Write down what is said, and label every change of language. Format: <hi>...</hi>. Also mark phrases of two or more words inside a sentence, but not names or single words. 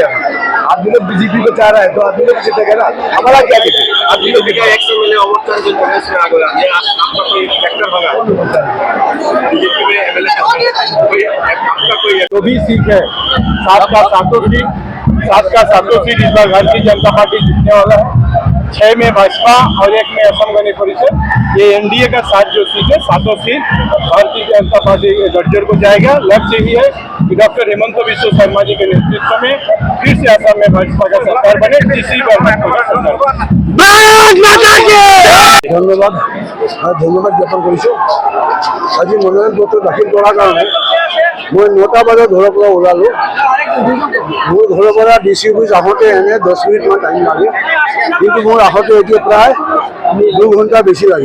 <hi>आदमी लोग बीजेपी को चाह रहा है तो आदमी लोग जीतेगा ना। हमारा क्या जीते, आदमी लोग अवस्था जो कांग्रेस में आ गया, ये आपका कोई फैक्टर होगा बीजेपी में एमएलए आपका कोई जो भी सीट है, 7 का 7 सीट इस बार भारतीय जनता पार्टी जीतने वाला है। 6 में भाजपा और 1 में असम गण परिषद। ये एनडीए का 7 जो सीट है, 7 सीट भारतीय जनता पार्टी गठजोड़ को जाएगा। लक्ष्य यही है कि डॉक्टर हेमंत बिस्व शर्मा जी के नेतृत्व में फिर से असम में भाजपा का सरकार बने। तीसरी बार</hi> <as>ধন্যবাদ জ্ঞাপন কৰিছোঁ। আজি মনোনয়নপত্ৰ দাখিল কৰাৰ কাৰণে মই 9টা বজাত ঘৰৰ পৰা ওলালোঁ। মোৰ ঘৰৰ পৰা DC অফিচ আহোঁতে এনে 10 মিনিটমান টাইম লাগে, কিন্তু মোৰ আহোঁতে এতিয়া প্ৰায় 2 ঘণ্টা বেছি লাগিব।</as>